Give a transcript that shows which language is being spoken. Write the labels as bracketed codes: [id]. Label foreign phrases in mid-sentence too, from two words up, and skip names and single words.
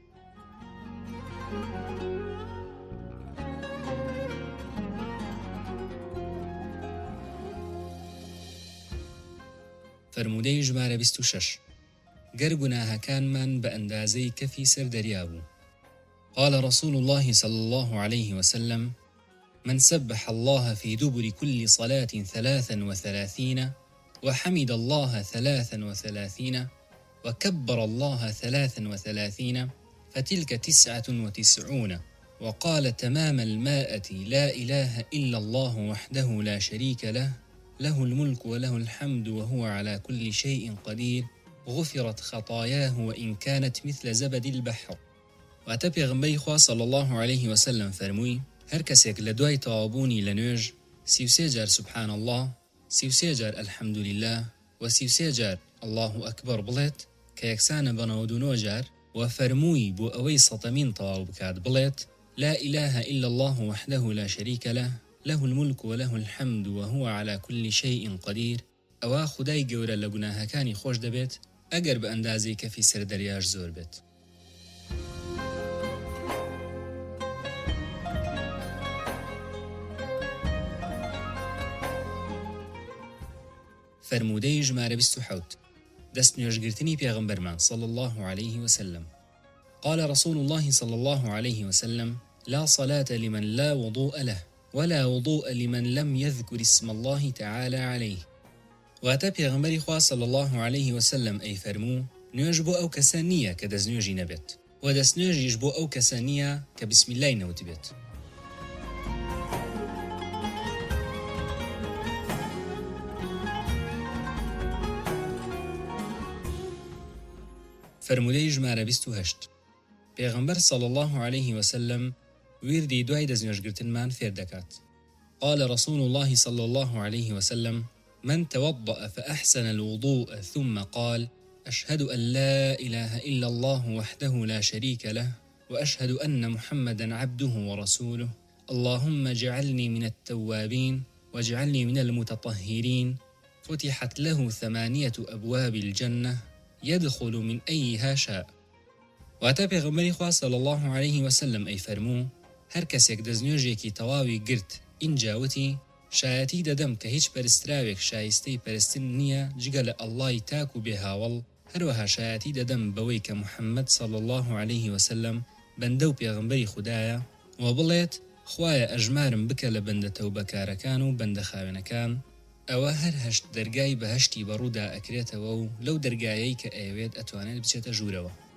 [ckb] فرمودەی ژمارە 26. گەر گوناهەکانمان بە ئەندازەی کەفی سەر دەریا بوو. [ar] قال رسول الله صلى الله عليه وسلم: من سبح الله في دبر كل صلاة 33 وحمد الله 33 وكبر الله 33 فتلك 99 وقال تمام المائة: لا إله إلا الله وحده لا شريك له، له الملك وله الحمد وهو على كل شيء قدير، غفرت خطاياه وإن كانت مثل زبد البحر. [ckb] واتە پێغەمبەری خوا [ar] صلی الله عليه وسلم [ckb] فەرمووی: هەر کەسێک لە دوای تەوابوونی لە نوێژ 33 جار [ar] سبحان الله، [ckb] 33 جار [ar] الحمد لله [ckb] و 33 جار [ar] الله أكبر [ckb] بڵێت کە یەکسانە بە 99 جار، و فەرمووی بۆ ئەوەی سەتەمین تەواو بکات بڵێت: [ar] لا إله إلا الله وحده لا شريك له، له الملك وله الحمد وهو على كل شيء قدير، [ckb] ئەوە خودای گەورە لە گوناهەکانی خۆش دەبێت ئەگەر بە ئەندازەی کەفی سەر دەریاش زۆر بێت. فرمودەی ژمارە 27 دەست نوێژگرتنی پێغەمبەرمان [ar] صلى الله عليه وسلم. قال رسول الله صلى الله عليه وسلم: لا صلاة لمن لا وضوء له، ولا وضوء لمن لم يذكر اسم الله تعالى عليه. [ckb] واتە پێغەمبەری خوا [ar] صلى الله عليه وسلم [ckb] ئەی فەرموو: نوێژ بۆ ئەو کەسە نییە کە دەستنوێژی نەبێت، و دەستنوێژیش بۆ ئەو کەسە نییە کە [ar] بسم الله [ckb] نەوت بێت. فرمودەی ژمارە 28 پێغەمبەر [ar] صلى الله عليه وسلم [ckb] وردی دوای دەستنوێژگرتنمان فێر دەکات. [ar] قال رسول الله صلى الله عليه وسلم: من توضأ فأحسن الوضوء ثم قال: أشهد أن لا إله إلا الله وحده لا شريك له، وأشهد أن محمدا عبده ورسوله، اللهم اجعلني من التوابين واجعلني من المتطهرين، فتحت له 8 أبواب الجنة يدخل من أيها شاء. [ckb] واتە پێغەمبەری خوا [ar] صلی الله عليه وسلم [ckb] ئەی فەرموو: هەر کەسێک دەستنوێژێکی تەواوی گرت ئینجاوتی شایەتی دەدەم کە هیچ پەرستراوێک شایستەی پەرستن نییە جگە لە ئەڵڵای تاک و بێهاوڵ، هەروەها شایەتی دەدەم بەوەی کە محەممەد [ar] صلی الله عليه وسلم [ckb] بەندە و پێغەمبەری خوددایە، و بڵێت خوایە ئەژمارم بکە لە بەندە تەوبەکارەکان و بەندە خاوێنەکان، ئەوە هەر هەشت دەرگای بەهەشتی بەڕوودا ئەکرێتەوە و لەو دەرگایەی کە ئەوێت ئەتوانێت بچێتە ژوورەوە.